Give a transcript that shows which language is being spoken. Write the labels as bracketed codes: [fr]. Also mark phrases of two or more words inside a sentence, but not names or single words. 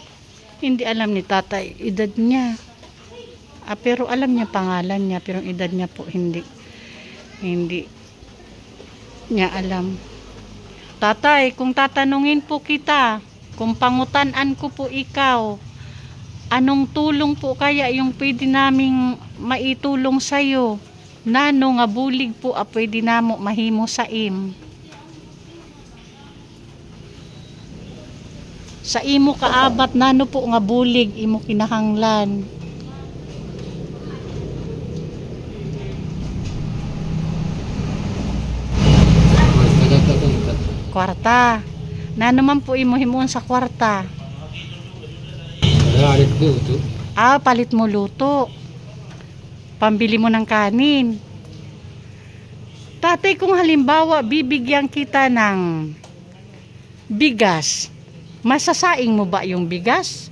[tl] Hindi alam ni tatay edad niya. Pero alam niya pangalan niya, pero edad niya po hindi niya alam. Tatay, kung tatanungin po kita, [hil] kung pangutanan ko po ikaw, [tl] anong tulong po kaya yung pwede naming maitulong sa'yo? [hil] Nano nga bulig po pwede namo mahimo sa sa imo kaabat, nano po nga bulig imo kinahanglan? Kwarta. Nano man po imo himuon sa kwarta? Palit luto. Palit mo luto. [tl] Pambili mo ng kanin. Tatay, kung halimbawa bibigyan kita ng bigas, masasaing mo ba yung bigas?